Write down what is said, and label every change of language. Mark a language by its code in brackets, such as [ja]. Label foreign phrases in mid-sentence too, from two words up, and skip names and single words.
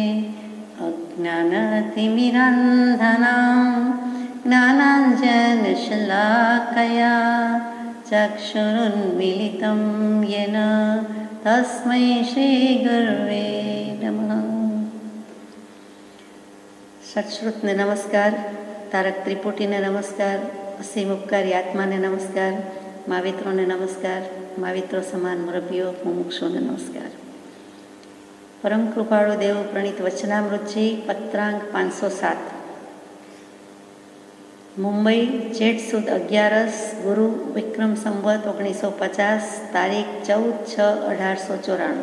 [sa] अज्ञानतिमिरान्धनां ज्ञानाञ्जनशलाकया चक्षुरुन्मीलितं येन तस्मै श्रीगुरुवे नमः। [gu] સત્શ્રુતને નમસ્કાર, તારક ત્રિપુટીને નમસ્કાર, અસીમ ઉપકારી આત્માને નમસ્કાર, માવિત્રોને નમસ્કાર, माविત્રો સમાન મુરબ્બીઓ મુમુક્ષુને નમસ્કાર। પરમ કૃપાળુ દેવ પ્રણીત વચનામૃતજી પત્રાંક 507 મુંબઈ જેઠ સુદ 11 ગુરુ વિક્રમ સંવત 1950 તારીખ 14/6/1894।